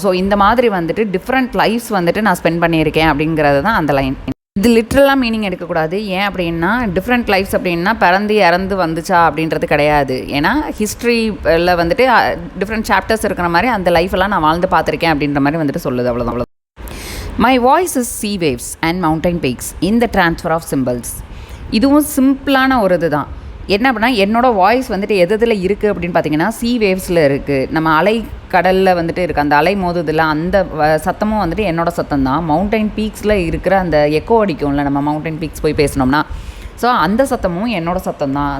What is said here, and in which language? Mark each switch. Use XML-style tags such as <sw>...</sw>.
<ta>So இந்த மாதிரி வந்துட்டு டிஃப்ரெண்ட் லைஃப்ஸ் வந்துட்டு நான் ஸ்பெண்ட் பண்ணியிருக்கேன் அப்படிங்கிறது தான் அந்த லைன். இது லிட்ரலாக மீனிங் எடுக்கக்கூடாது. ஏன் அப்படின்னா, டிஃப்ரெண்ட் லைஃப்ஸ் அப்படின்னா பிறந்து இறந்து வந்துச்சா அப்படின்றது கிடையாது. ஏன்னா ஹிஸ்ட்ரியில் வந்துட்டு டிஃப்ரெண்ட் சாப்டர்ஸ் இருக்கிற மாதிரி அந்த லைஃபெல்லாம் நான் வாழ்ந்து பார்த்துருக்கேன் அப்படின்ற மாதிரி வந்துட்டு சொல்லுது. அவ்வளோதான்.</ta> <en>My voice is sea waves and mountain peaks in the transfer of symbols.</en> <ta>இதுவும் சிம்பிளான ஒரு இது தான். என்ன அப்படின்னா, என்னோடய வாய்ஸ் வந்துட்டு எதில் இருக்குது அப்படின்னு பார்த்தீங்கன்னா, சீ வேவ்ஸில் இருக்குது. நம்ம அலை கடலில் வந்துட்டு இருக்குது, அந்த அலை மோதுதில் அந்த சத்தமும் வந்துட்டு என்னோடய சத்தம் தான். மவுண்டைன் பீக்ஸில் இருக்கிற அந்த எக்கோ அடிக்கும்ல, நம்ம மவுண்டைன் பீக்ஸ் போய் பேசினோம்னா, ஸோ அந்த சத்தமும் என்னோடய சத்தம் தான்.</ta>